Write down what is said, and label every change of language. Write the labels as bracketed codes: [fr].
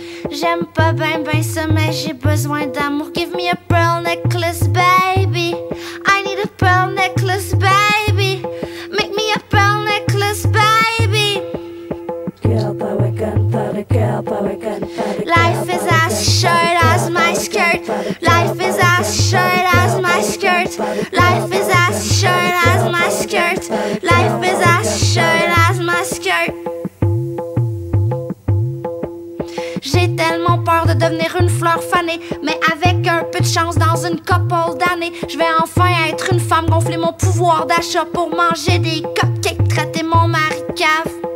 [fr] J'aime pas ben ça, mais j'ai besoin d'amour. [en] Give me a pearl necklace, baby. I need a pearl necklace, baby. Make me a pearl necklace, baby. Girl power gunpowder, girl power gunpowder. Life is as short as my skirt. Life is as short as my skirt. Life is as short as my skirt. Life is as short as my skirt. [fr] J'ai tellement peur de devenir une fleur fanée, mais avec un peu de chance dans une couple d'années, je vais enfin être une femme, gonfler mon pouvoir d'achat pour manger des cupcakes, traiter mon mari cave.